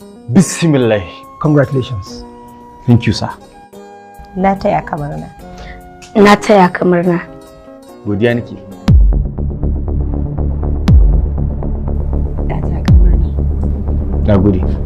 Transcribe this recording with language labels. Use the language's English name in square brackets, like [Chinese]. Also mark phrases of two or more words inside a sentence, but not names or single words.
[Arabic] بسم الله. [English] Congratulations. Thank you, sir. [Hausa] Na taya ka murna. Na taya ka murna. Godiya nake. Na taya ka murna. Na gode.